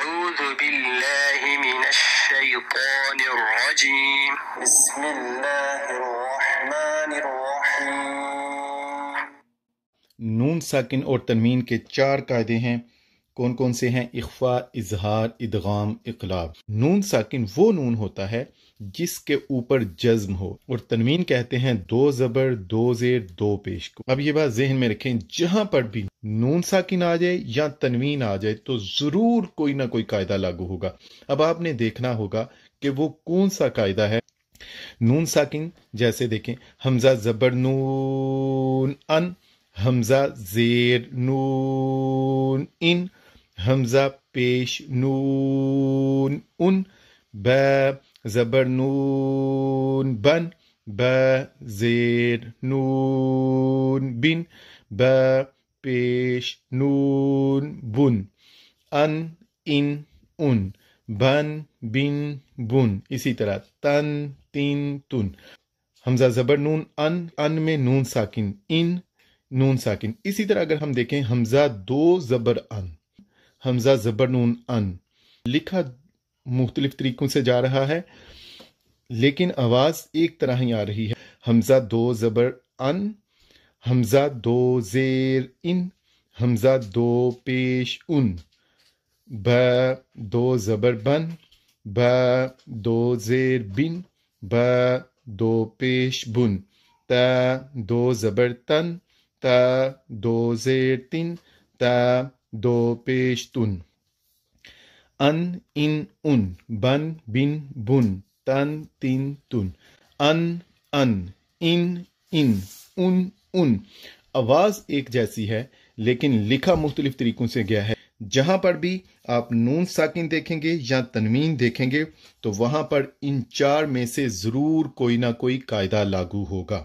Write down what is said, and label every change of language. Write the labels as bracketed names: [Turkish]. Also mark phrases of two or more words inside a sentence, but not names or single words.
[Arabic] أعوذ بالله من الشيطان الرجيم بسم الله الرحمن الرحيم۔ [Urdu] نون ساکن اور تنوین کے 4 قاعدے ہیں۔ کون کون سے ہیں؟ اخفا، اظہار، ادغام، اقلاب۔ نون ساکن وہ نون ہوتا ہے جس کے اوپر جزم ہو، اور تنوین کہتے ہیں 2 زبر 2 زیر 2 پیش کو۔ اب یہ بات ذہن میں رکھیں، جہاں پر بھی نون ساکن آ جائے یا تنوین آ جائے تو ضرور کوئی نہ کوئی قاعدہ لاگو ہوگا۔ اب آپ نے دیکھنا ہوگا کہ وہ کون سا قاعدہ ہے۔ نون ساکن جیسے دیکھیں، حمزہ زبر نون ان، حمزہ زیر نون ان، حمزہ پیش نون ان، با زبر نون بن، با زیر نون بن، با پیش نون بن، ان ان، بن بن بن، اسی طرح تن تین تن۔ حمزہ زبر نون ان میں نون ساکن، ان نون ساکن۔ اسی طرح اگر ہم دیکھیں حمزہ 2 زبر ان، حمزہ زبر نون ان، لکھا مختلف طریقوں سے جا رہا ہے لیکن آواز ایک طرح ہی آ رہی ہے۔ حمزہ 2 زبر ان، حمزہ 2 زیر ان، حمزہ 2 پیش ان، با 2 زبر بن، با 2 زیر بن، با 2 پیش بن، تا 2 زبر تن، تا 2 زیر تن، تا 2 پیش تن، ان ان، بن بن بن، تن تین تن، ان ان۔ آواز ایک جیسی ہے لیکن لکھا مختلف طریقوں سے گیا ہے۔ جہاں پر بھی آپ نون ساکن دیکھیں گے یا تنوین دیکھیں گے تو وہاں پر ان 4 میں سے ضرور کوئی نہ کوئی قاعدہ لاگو ہوگا۔